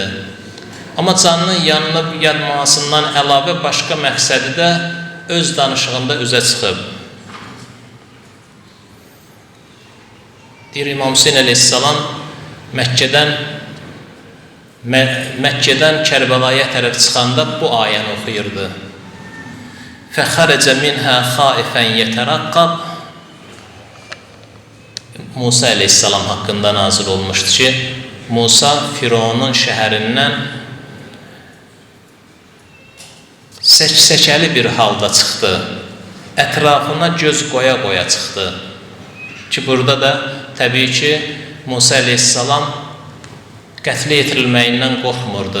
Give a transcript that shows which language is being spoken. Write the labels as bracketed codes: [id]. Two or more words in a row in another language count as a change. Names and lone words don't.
[az] Amma canının yanmasından əlavə başqa məqsədi də öz danışığında üzə çıxıb. Deyir, İmam Hüseyin əleyhissalam Məkkədən Kərbalaya tərəf çıxanda bu ayəni oxuyurdu. [ar] فَخَرَجَ مِنْهَا خَائِفًا يَتَرَقَّبْ [az] Musa əleyhissalam haqqında nazil olmuşdu ki, Musa Fironun şəhərindən səksəkəli bir halda çıxdı. Ətrafına göz qoya-qoya çıxdı. Ki, burada da təbii ki, Musa əleyhissalam qətlə yetirilməyindən qorxmurdu.